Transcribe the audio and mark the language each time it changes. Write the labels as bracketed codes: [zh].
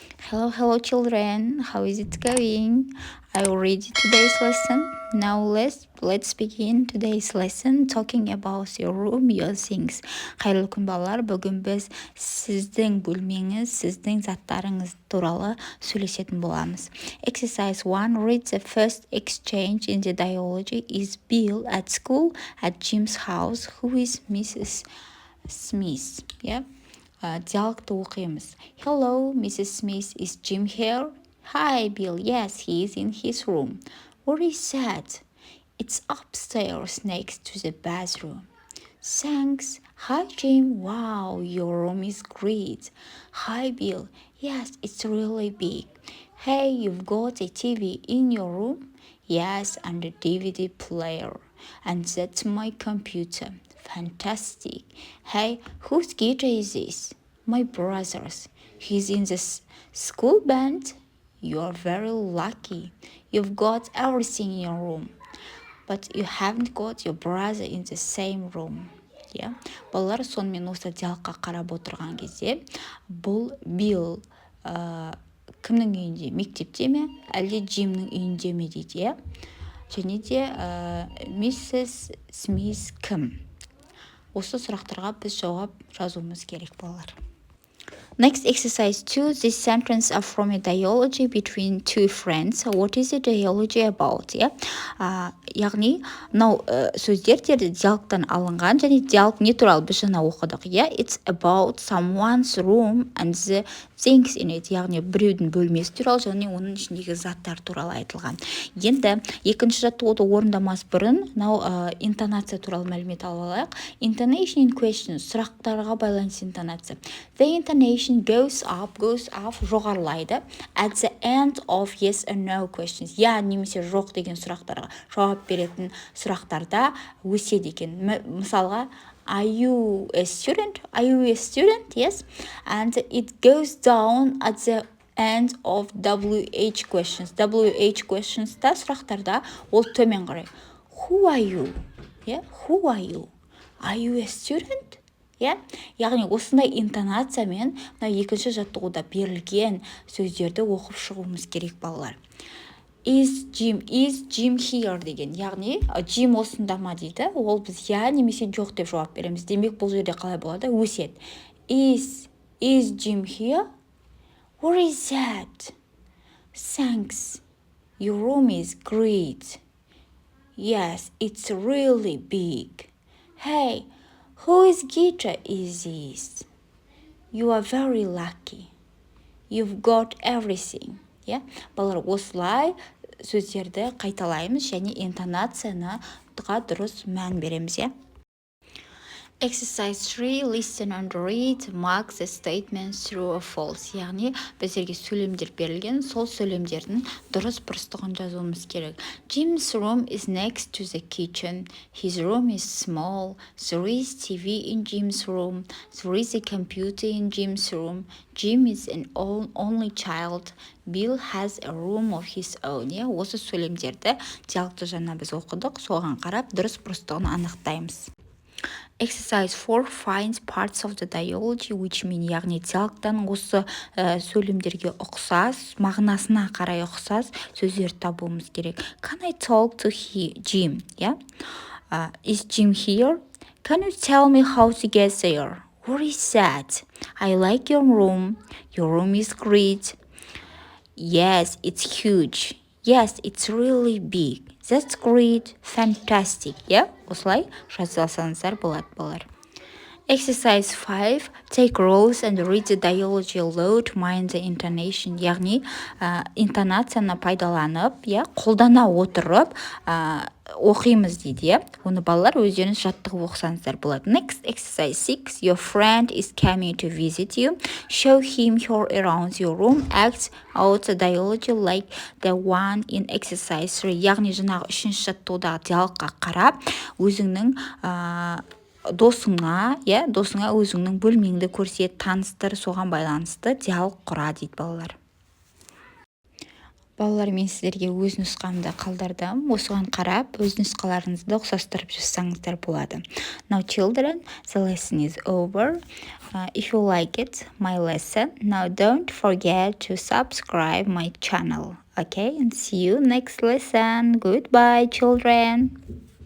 [en] Hello children, how is it going? Are you ready today's lesson? Now let's begin today's lesson talking about your room, your things. [kk] Қайырлы күн балалар, бүгін біз сіздің бөлмеңіз, сіздің заттарыңыз туралы сөйлесетін боламыз. [en] Exercise 1. Read the first exchange in the dialogue. Is Bill at school at Jim's house? Who is Mrs. Smith? Yeah. [kk] Диалогты оқимыз. [en] Hello, Mrs. Smith, is Jim here? Hi, Bill. Yes, he is in his room. Where is that? It's upstairs next to the bathroom. Thanks. Hi, Jim. Wow, your room is great. Hi, Bill. Yes, it's really big. Hey, you've got a TV in your room? Yes, and a DVD player. And that's my computer. Fantastic. Hey, whose guitar is this? My brother's. He's in the school band. You're very lucky. You've got everything in your room. But you haven't got your brother in the same room. Yeah. [kk] Балалар сонымен осы диалогқа қарап отырған кезде бұл Билл кімнің үйінде, мектепте ме, әлде Джимнің үйінде ме дейді, иә? Және де миссис Смис кім? Осы сұрақтарға біз жауап жазуымыз керек балалар. [en] Next, exercise 2. This sentence are from a dialogue between two friends. What is the dialogue about? Yeah? [kk] Яғни, мынау сөздер диалогтан алынған, және диалог не туралы біз жаңа оқыдық. [en] Yeah? It's about someone's room and the things in it. [kk] Яғни, біреудің бөлмесі туралы, және оның ішіндегі заттар туралы айтылған. Енді, екінші жаттығуды орындамас бұрын, интонация туралы мәлімет алып алайық. [en] Intonation in questions, [kk] сұрақтарға байланысты интонация. [en] The intonation goes up, [kk] жоғарылайды. [en] At the end of yes or no questions. [kk] Я немесе жоқ деген сұрақтарға жауап беретін сұрақтарда өседі екен. Мысалға, [en] Are you a student? Are you a student? Yes. And it goes down at the end of WH questions. [kk] WH questions да сұрақтарда ол төмен қарай. [en] Who are you? Yeah? Who are you? Are you a student? Yeah? [kk] Яғни осындай интонациямен екінші жаттығуда берілген сөздерді оқып шығуымыз керек балалар. [en] Is Jim here [kk] деген. Яғни Jim осында ма дейді. Ол біз я немесе жоқ деп жауап береміз. Демек бұл жерде қалай болады? Өсет. [en] Is Jim here? Where is that? Thanks. Your room is great. Yes, it's really big. Hey, whose guitar is this? You are very lucky. You've got everything. Yeah? [kk] Балалар, осылай сөздерді қайталаймыз және интонацияны дұрыс мән береміз. [en] Exercise 3. Listen and read. Mark the statements true or false. [kk] Яғни, біздерге сөйлемдер берілген, сол сөйлемдердің дұрыс-бұрыстығын жазуымыз керек. [en] Jim's room is next to the kitchen. His room is small. There is TV in Jim's room. There is a computer in Jim's room. Jim is an only child. Bill has a room of his own. [kk] Осы сөйлемдерді диалогты жаңа біз оқыдық, соған қарап дұрыс-бұрыстығын анықтаймыз. [en] Exercise 4. Find parts of the dialogue which mean, [kk] яғни диалогтан осы сөйлемдерге ұқсас, мағынасына қарай ұқсас сөздерді табуымыз керек. [en] Can I talk to Jim? Yeah? Is Jim here? Can you tell me how to get there? Where is that? I like your room. Your room is great. Yes, it's huge. Yes, it's really big. That's great. Fantastic. Yeah? [kk] Осылай жазылсаңыздар болады балалар. [en] Exercise 5. Take roles and read the dialogue aloud. Mind the intonation. [kk] Яғни, интонацияны пайдаланып, қолдана отырып, оқимыз дейді. Оны балалар өздеріңіз жаттығып оқысаңыздар болады. [en] Next, exercise 6. Your friend is coming to visit you. Show him her around your room. Act out the dialogue like the one in exercise 3. [kk] Яғни, жаңағы үшінші жаттығудағы диалогқа қарап, өзіңнің досыңа өзіңнің бөлмеңді көрсет, таныстыр, соған байланысты диалог құра дейді балалар. балалар, мен сіздерге өз нұсқамды қалдырдым. Осыған қарап, өз нұсқаларыңызды ұқсастырып жазсаңыздар болады. [en] Now children, the lesson is over. If you like it, my lesson, now don't forget to subscribe my channel. Okay, and see you next lesson. Goodbye, children.